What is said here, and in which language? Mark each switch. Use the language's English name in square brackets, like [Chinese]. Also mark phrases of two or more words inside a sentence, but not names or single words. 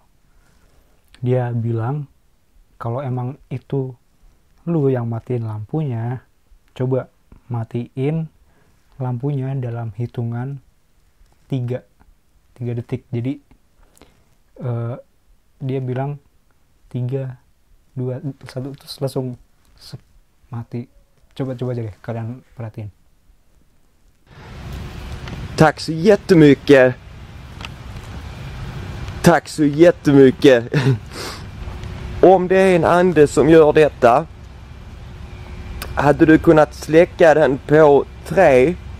[Indonesian] Dia bilang, kalau emang itu lu yang matiin lampunya, coba matiin lampunya dalam hitungan 3 detik. Jadi dia bilang 3, 2, 1 terus langsung mati. Coba aja deh kalian perhatiin. [Swedish] Tack så jättemycket. Tack så jättemycket. Om det är en ande som gör detta, hade du kunnat släcka den på 3?